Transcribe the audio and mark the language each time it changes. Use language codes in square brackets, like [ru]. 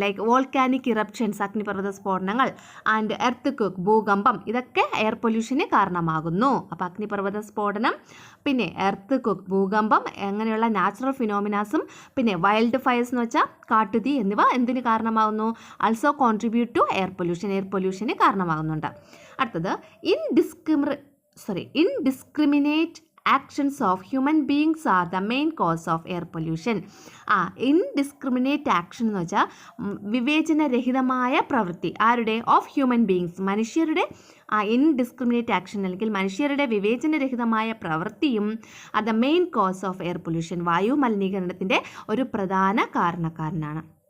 [ml] Like volcanic eruptions, അഗ്നിപർവ്വത സ്ഫോടനങ്ങൾ, and earth ഭൂകമ്പം, ഇതൊക്കെ എയർ പൊല്യൂഷന് കാരണമാകുന്നു. അപ്പോൾ അഗ്നിപർവ്വത സ്ഫോടനം, പിന്നെ എർത്ത് ഭൂകമ്പം, അങ്ങനെയുള്ള നാച്ചുറൽ ഫിനോമിനാസും പിന്നെ വൈൽഡ് ഫയേഴ്സ് എന്ന് വെച്ചാൽ കാട്ടുതീ എന്നിവ എന്തിന് കാരണമാകുന്നു? [en] also contribute to [ml] എയർ പൊല്യൂഷന് കാരണമാകുന്നുണ്ട്. [en] അടുത്തത്, indiscriminate actions of human beings are the main cause of air pollution. [ml] Indiscriminate action എന്ന് വെച്ചാൽ വിവേചനരഹിതമായ പ്രവൃത്തി. ആരുടെ? [en] of human beings, [ml] മനുഷ്യരുടെ. ഇൻഡിസ്ക്രിമിനേറ്റ് ആക്ഷൻ അല്ലെങ്കിൽ മനുഷ്യരുടെ വിവേചനരഹിതമായ പ്രവൃത്തിയും അത് [en] main cause of air pollution, [ml] വായു മലിനീകരണത്തിൻ്റെ ഒരു പ്രധാന കാരണക്കാരനാണ്.